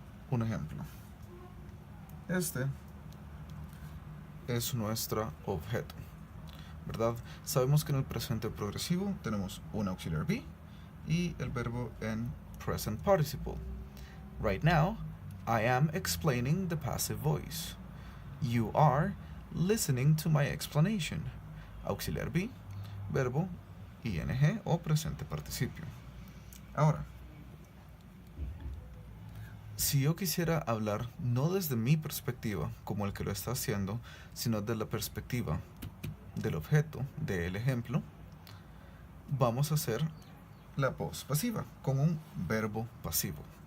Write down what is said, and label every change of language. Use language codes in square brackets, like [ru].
[es] Un ejemplo. Este es nuestro objeto, ¿verdad? Sabemos que en el presente progresivo tenemos un auxiliar be y el verbo en present participle. [en] Right now, I am explaining the passive voice. You are listening to my explanation. [es] Auxiliar be, verbo, ing o presente participio. Ahora, si yo quisiera hablar no desde mi perspectiva, como el que lo está haciendo, sino desde la perspectiva del objeto, del ejemplo, vamos a hacer la voz pasiva con un verbo pasivo.